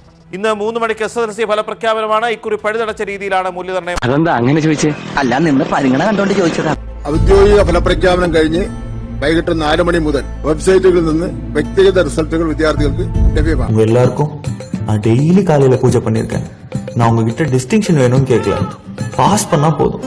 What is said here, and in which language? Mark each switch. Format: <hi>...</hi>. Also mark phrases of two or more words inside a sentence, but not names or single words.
<ml>ഇന്ന് 3 മണിക്ക് SSLC ഫലപ്രഖ്യാപനമാണ്. ഇക്കുറി പഴുതടച്ച രീതിയിലാണ് മൂല്യനിർണ്ണയം. അതെന്താ അങ്ങനെ ചോദിച്ചേ? അല്ല, നിന്ന് പരിഗണന കണ്ടോണ്ട് ചോദിച്ചതാ. ഔദ്യോഗിക ഫലപ്രഖ്യാപനം കഴിഞ്ഞ് വൈകിട്ട് 4 മണി മുതൽ വെബ്സൈറ്റുകളിൽ നിന്ന് വ്യക്തിഗത റിസൾട്ടുകൾ വിദ്യാർത്ഥികൾക്ക് ലഭ്യമാണ്.</ml> <ta>எல்லாருக்கும் நான் டெய்லி காலையில பூஜை பண்ணிருக்கேன். நான் உங்ககிட்ட டிஸ்டிங்ஷன் வேணும்னு கேட்கல, பாஸ் பண்ணா போதும்.</ta>